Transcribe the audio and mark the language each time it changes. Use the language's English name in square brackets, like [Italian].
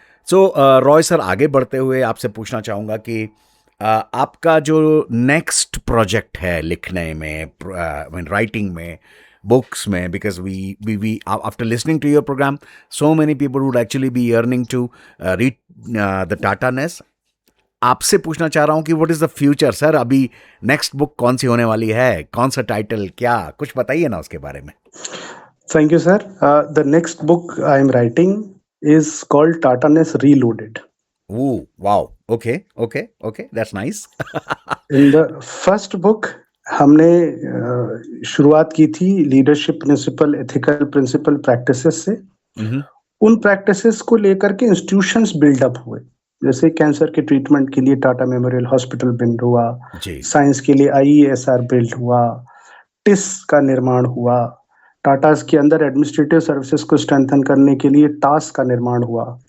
[Hindi] सो Roy sir, आगे बढ़ते हुए आपसे पूछना चाहूंगा कि आपका जो नेक्स्ट प्रोजेक्ट है लिखने में, राइटिंग में, बुक्स में, [English] Because we after listening to your programme so many people would actually be earning to read the टाटा नेस। [Hindi] आपसे पूछना चाह रहा हूं कि [English] What is the future sir? [Hindi] अभी नेक्स्ट बुक कौन सी होने वाली है, कौन सा टाइटल, क्या कुछ बताइए ना उसके बारे में। [English] Thank you, sir. The next book I am writing is called Tata Ness Reloaded. Ooh, wow. Okay, that's nice. In the first book, [Hindi] हमने शुरुआत की थी leadership principal, ethical principal practices से। उन प्रैक्टिसेस को लेकर के इंस्टीट्यूशंस बिल्डअप हुए। जैसे कैंसर के ट्रीटमेंट के लिए टाटा मेमोरियल हॉस्पिटल बिल्ड हुआ, साइंस के लिए IESR बिल्ड हुआ, टिस का निर्माण हुआ, टाटास के अंदर एडमिनिस्ट्रेटिव सर्विसेज को स्ट्रेंथन करने के लिए टास्क का निर्माण हुआ